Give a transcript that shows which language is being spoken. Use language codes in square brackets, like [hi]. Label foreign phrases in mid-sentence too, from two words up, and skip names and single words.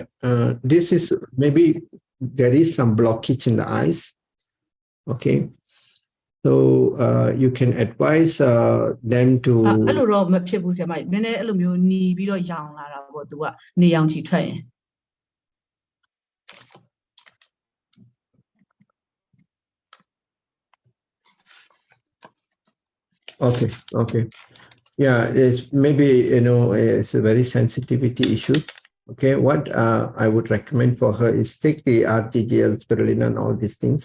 [en] This is maybe there is some blockage in the eyes. Okay, so you can advise them to. [my] အဲ့လိုတော့မဖြစ်ဘူးဆရာမနည်းနည်းအဲ့လိုမျိုးหนีပြီးတော့ရောင်လာတာပေါ့သူကနေရောင်ချီထွက်ရင် [en] Okay. Yeah, it's maybe it's a very sensitivity issue. Okay, what I would recommend for her is take the RGGL, spirulina, and all these things.